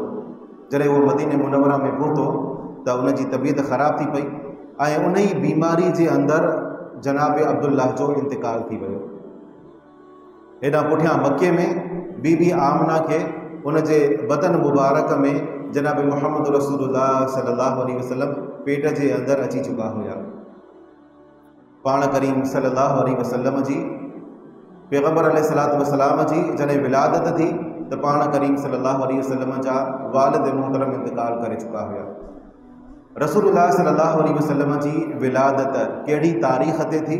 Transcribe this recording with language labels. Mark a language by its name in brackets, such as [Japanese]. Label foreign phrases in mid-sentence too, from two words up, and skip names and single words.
[Sindhi] जॾहिं उहो मदीने मुनव्वरा में पहुतो त उन जी तबीयत ख़राब थी पई ऐं उन ई बीमारी जे अंदरि जनाब अब्दुल्ला जो इंतिकाल थी वियो। हेॾां पुठियां मके में बीबी आमना खे उन जे बदन मुबारक में जनाब मुहम्मद रसूलुल्लाह [Arabic] صلى الله عليه وسلم [Sindhi] पेट जे अंदरि अची चुका हुया। पाण करीम [Arabic] صلى الله عليه وسلم [Sindhi] जी पैगम्बर [Arabic] عليه الصلاة والسلام [Sindhi] जी जॾहिं विलादत थी त पाण करीम [Arabic] صلى الله عليه وسلم [Sindhi] जा वालिद मोहतरम इंतिकाल करे चुका हुया। रसूलुल्लाह [Arabic] صلى الله عليه وسلم [Sindhi] जी विलादत कहिड़ी तारीख़ ते थी?